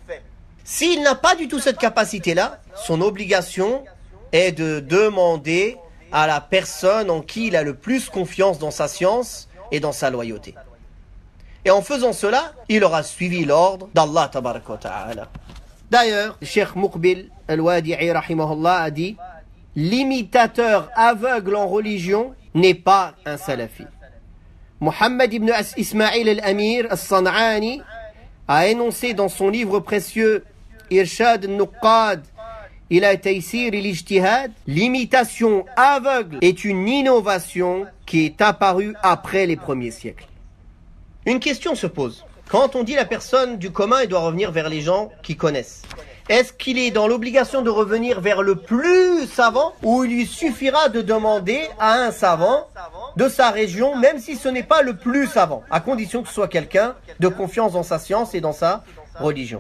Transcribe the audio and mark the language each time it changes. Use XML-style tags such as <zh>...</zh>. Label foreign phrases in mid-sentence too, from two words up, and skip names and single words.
<fr>S'il n'a pas du tout cette capacité-là, son obligation est de demander à la personne en qui il a le plus confiance dans sa science et dans sa loyauté. Et en faisant cela, il aura suivi l'ordre d'Allah</fr> <ar>تبارك وتعالى.</ar> <fr>D'ailleurs, Cheikh Muqbil al-Wadi'i rahimahullah a dit « L'imitateur aveugle en religion n'est pas un salafi ». Muhammad ibn Ismail al-Amir al-San'ani a énoncé dans son livre précieux Irshad al-Nuqqad ila Taysir al-Ijtihad, l'imitation aveugle est une innovation qui est apparue après les premiers siècles. Une question se pose. Quand on dit la personne du commun, elle doit revenir vers les gens qui connaissent. Est-ce qu'il est dans l'obligation de revenir vers le plus savant ou il lui suffira de demander à un savant de sa région, même si ce n'est pas le plus savant, à condition que ce soit quelqu'un de confiance dans sa science et dans sa religion.</fr>